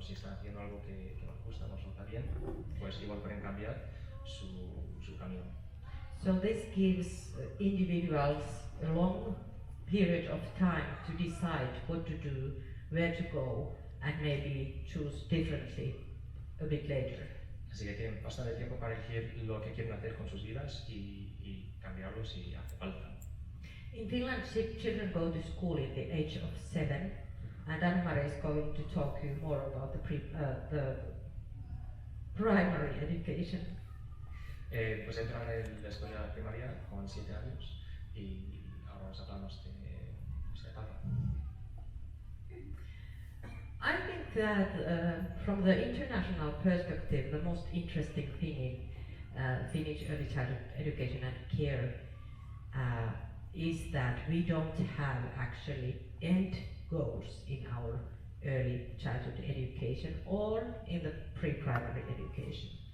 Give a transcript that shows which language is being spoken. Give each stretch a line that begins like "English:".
Spanish: Si están haciendo algo que nos gusta, nos resulta bien, pues igual pueden cambiar su camino.
English: So this gives individuals a long period of time to decide what to do, where to go, and maybe choose differently a bit later.
Spanish: Así que tienen bastante tiempo para elegir lo que quieren hacer con sus vidas y cambiarlo si hace falta.
English: In Finland, children go to school at the age of 7, and Anna-Mari is going to talk to you more about the primary education.
Spanish: Pues entran en la escuela primaria con 7 años y ahora nos hablamos de esta etapa.
English: I think that from the international perspective, the most interesting thing in Finnish early childhood education and care is that we don't have actually end goals in our early childhood education or in the pre-primary education.